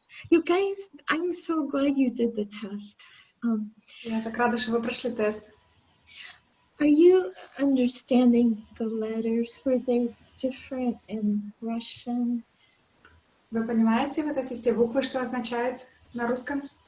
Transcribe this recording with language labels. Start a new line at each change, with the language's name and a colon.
English: You guys, I'm so glad you did the test.
Russian: Я так рада, что вы прошли тест.
English: Are you understanding the letters? Were they different in Russian?
Russian: Вы понимаете вот эти все буквы, что означают на русском?